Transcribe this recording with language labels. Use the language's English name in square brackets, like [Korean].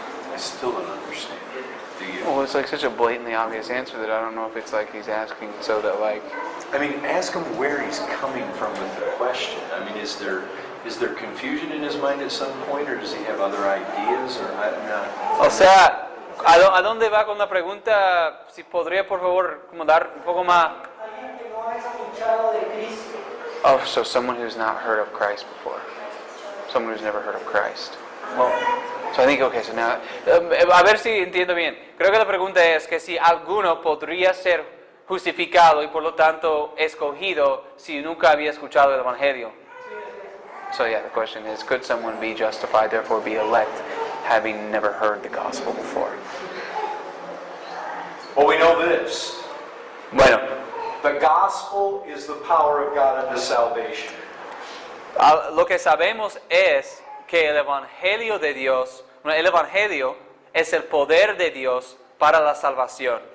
[English] I still don't understand. Do you? Well, it's like such a blatantly obvious answer that I don't know if it's like he's asking so that like. I mean, ask him where he's coming from with the question. I mean, is there confusion in his mind at some point, or does he have other ideas, or I'm not? [Spanish] O sea, ¿a dónde va con la pregunta? Si podría por favor como dar un poco más. Alguien que no ha escuchado de Cristo. [English] Oh, so someone who's not heard of Christ before. Someone who's never heard of Christ. Well, so I think, okay, so now, [Spanish] a ver si entiendo bien. Creo que la pregunta es que si alguno podría ser justificado y por lo tanto escogido si nunca había escuchado el Evangelio. [English] So yeah, the question is, could someone be justified, therefore be elect, having never heard the gospel before? Well, we know this. [Spanish] Bueno, [English] The gospel is the power of God unto salvation. [Spanish] lo que sabemos es que el Evangelio de Dios, el Evangelio es el poder de Dios para la salvación.